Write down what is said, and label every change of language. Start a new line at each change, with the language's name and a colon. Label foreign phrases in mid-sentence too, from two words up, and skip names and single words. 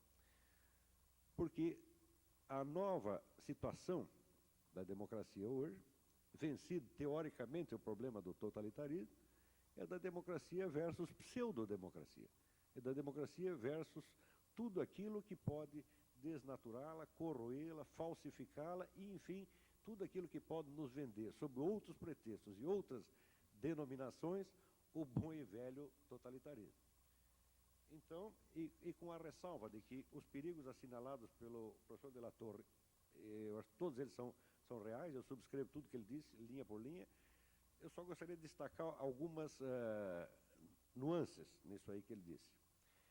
Portuguese: Porque a nova situação da democracia hoje, vencido teoricamente o problema do totalitarismo, é da democracia versus pseudodemocracia. É da democracia versus tudo aquilo que pode desnaturá-la, corroê-la, falsificá-la e, enfim, tudo aquilo que pode nos vender, sob outros pretextos e outras denominações, o bom e velho totalitarismo. Então, e com a ressalva de que os perigos assinalados pelo professor de la Torre, eu acho que todos eles são reais, eu subscrevo tudo que ele disse, linha por linha, eu só gostaria de destacar algumas nuances nisso aí que ele disse.